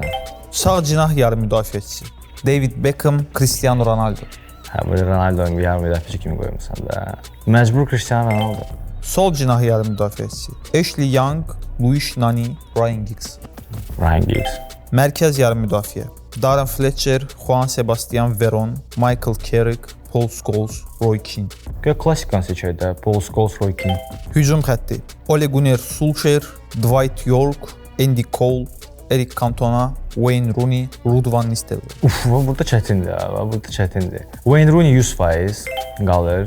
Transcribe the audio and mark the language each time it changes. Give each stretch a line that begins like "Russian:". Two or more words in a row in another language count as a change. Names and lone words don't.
Azerbaijani: Sağ cinah yarım müdafiəçisi David Beckham, Cristiano Ronaldo. Hə, böyle Ronaldo'nun yarım müdafiəçi kimi qoymusan da. Məcbur Cristiano Ronaldo. Sol cinah yarım müdafiəçisi Ashley Young, Luis Nani, Ryan Giggs. Ryan Giggs. Mərkəz yarım müdafiə Darren Fletcher, Juan Sebastian Veron, Michael Carrick, Paul Scholes, Roy Keane. Klassikan seçək də. Paul Scholes, Roy Keane. Hücum xətti Ole Gunnar Solskjaer, Dwight York, Andy Cole, Eric Cantona, Wayne Rooney, Ruud van Nistelrooy. Uf, burada çətindir ha, burada çətindir. Wayne Rooney 100% qalır.